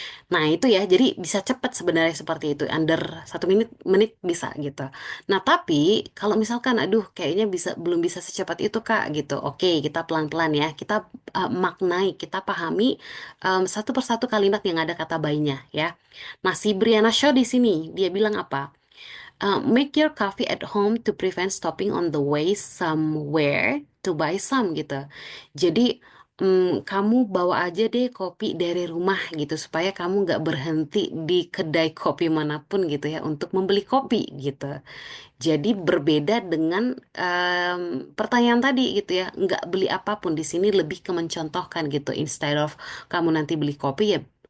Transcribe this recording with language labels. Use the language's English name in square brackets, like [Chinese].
[Indonesian] Nah, itu ya, jadi bisa cepat sebenarnya seperti itu. Under 1 menit bisa gitu. Nah, tapi kalau misalkan, aduh, kayaknya belum bisa secepat itu Kak gitu. Oke, kita pelan-pelan ya. Kita maknai, kita pahami satu persatu kalimat yang ada kata bayinya ya. Nah, si Brianna Shaw di sini dia bilang apa? [English] Make your coffee at home to prevent stopping on the way somewhere to buy some gitu. [Indonesian] Jadi kamu bawa aja deh kopi dari rumah gitu supaya kamu nggak berhenti di kedai kopi manapun gitu ya untuk membeli kopi gitu. Jadi berbeda dengan pertanyaan tadi gitu ya, nggak beli apapun di sini lebih ke mencontohkan gitu. Instead of kamu nanti beli kopi ya